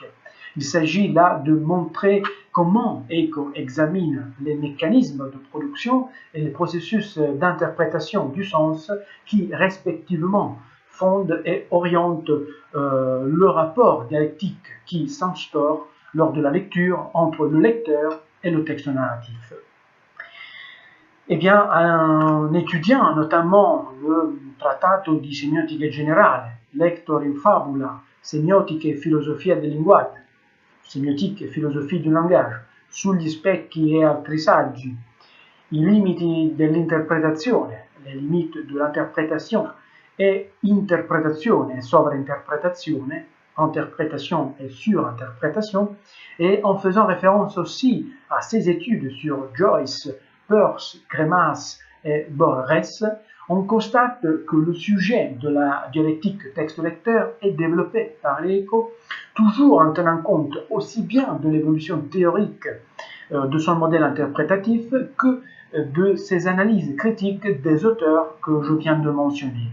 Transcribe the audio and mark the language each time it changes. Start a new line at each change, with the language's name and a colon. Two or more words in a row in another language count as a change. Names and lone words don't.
French: Il s'agit là de montrer comment Eco examine les mécanismes de production et les processus d'interprétation du sens qui, respectivement, fondent et orientent le rapport dialectique qui s'instaure lors de la lecture entre le lecteur et le texte narratif. Eh bien, en étudiant notamment le Trattato di semiotica generale, Lector in fabula, semiotica e filosofia del linguaggio, semiotica e filosofia del linguaggio, sugli specchi e altri saggi, i limiti dell'interpretazione, les limites de l'interprétation, et interprétation et sovrainterprétation, interprétation et surinterprétation, et en faisant référence aussi à ses études sur Joyce, Peirce, Greimas et Borges, on constate que le sujet de la dialectique texte-lecteur est développé par Léco, toujours en tenant compte aussi bien de l'évolution théorique de son modèle interprétatif que de ses analyses critiques des auteurs que je viens de mentionner.